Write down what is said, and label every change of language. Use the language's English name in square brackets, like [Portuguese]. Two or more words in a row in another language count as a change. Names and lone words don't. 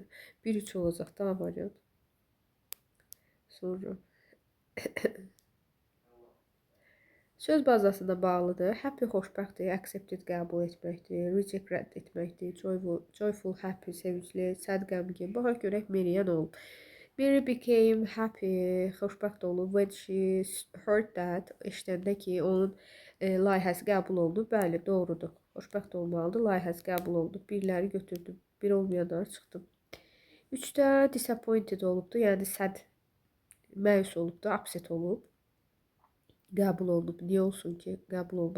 [Azerbaijani] 1-3 olacaq da variant. Sonra söz bazasına bağlıdır. Happy xoşbəxtdir, accepted qəbul etməkdir, reject rədd etməkdir, [English] joyful happy [Azerbaijani] sevincli, sad qəmgin. Baxaq görək Mary-yə nə olub. [English] Mary became happy, [Azerbaijani] xoşbəxt olub [English] when she heard that, [Azerbaijani] eşidəndə ki, onun layihəsi qəbul olunub. Bəli, doğrudur. Xoşbəxt olmalıdır. Layihəsi qəbul olunub. Birləri götürdüm. Bir olmayanları çıxdım. 3-də disappointed olubdur. Yəni sad, məyus olubdur, upset olub. Qəbul olunub. Niyə olsun ki? Qəbul olub.